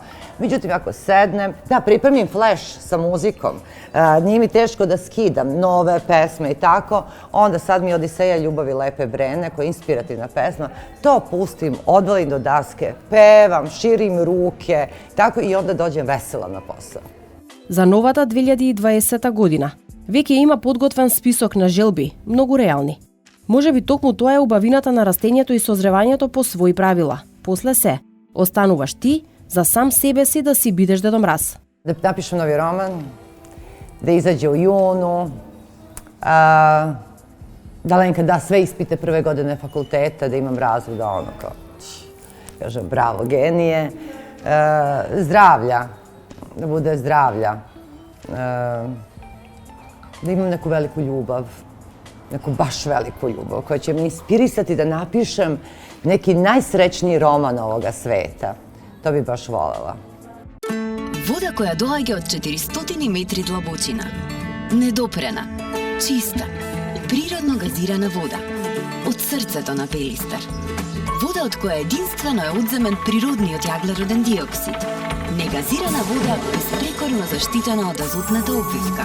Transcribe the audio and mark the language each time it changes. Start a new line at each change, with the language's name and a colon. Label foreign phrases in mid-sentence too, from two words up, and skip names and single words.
Serbian: Međutim, ako sednem, da pripremim flash sa muzikom, nije mi teško da skidam nove pesme i tako, onda sad mi Odiseja ljubavi Lepe Brene, koja je inspirativna pesma, to pustim, odvalim do daske, pevam, širim ruke, tako i onda dođem vesela na posao.
Macedonian: За новата 2020 година веќе има подготвен список на желби, многу реални. Можеби токму тоа е убавината на растењето и созревањето по своји правила. После се, остануваш ти за сам себе си да си бидеш Дедо Мраз.
Serbian: Da napišem novi roman, da izađe u junu, da Lenka da sve ispite prve godine fakulteta, da imam razvod, da ono kao, kažem, bravo, genije, zdravlja, da bude zdravlja, da imam neku veliku ljubav, neku baš veliku ljubav koja će me inspirisati da napišem neki najsrećniji roman ovoga sveta. To bi baš volela.
Macedonian: Вода која доаѓа од 400 метри длабочина. Недопрена, чиста, природно газирана вода. Од срцето на Пелистер. Вода од која единствено е одземен природниот јаглероден диоксид. Негазирана вода безпрекорно заштитена од азотната обвивка.